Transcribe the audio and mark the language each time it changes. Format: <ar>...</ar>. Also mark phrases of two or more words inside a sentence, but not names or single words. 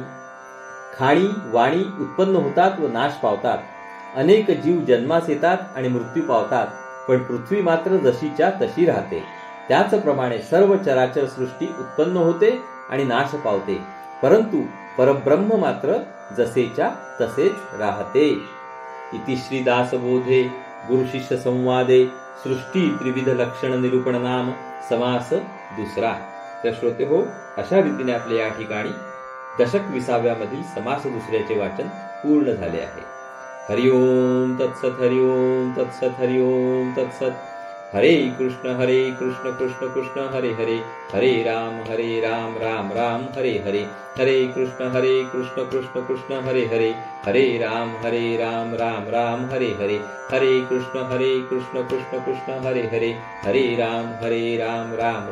<mr>खाणी वाणी उत्पन्न होतात व नाश पावतात. अनेक जीव जन्मास येतात आणि मृत्यू पावतात, पण पृथ्वी मात्र जशीच्या तशी राहते. त्याचप्रमाणे सर्व चराचर सृष्टी उत्पन्न होते आणि नाश पावते, परंतु परब्रह्म मात्र जसेच्या तसेच राहते.</mr> <sa>इति श्री दासबोधे गुरुशिष्य संवादे सृष्टी त्रिविध लक्षण निरूपण नाम समास दुसरा.</sa> <mr>तर श्रोते हो, अशा रीतीने आपल्या या ठिकाणी दशक 20व्यामधील समास दुसऱ्याचे वाचन पूर्ण झाले आहे.</mr> <sa>हरिओम तत्सत, हरिओम तत्सत, हरिओम तत्सत. हरे कृष्ण कृष्ण कृष्ण हरे हरे, हरे राम राम राम हरे हरे, हरे कृष्ण कृष्ण कृष्ण हरे हरे, हरे राम राम राम हरे हरे, हरे कृष्ण कृष्ण कृष्ण हरे हरे, हरे राम राम</sa>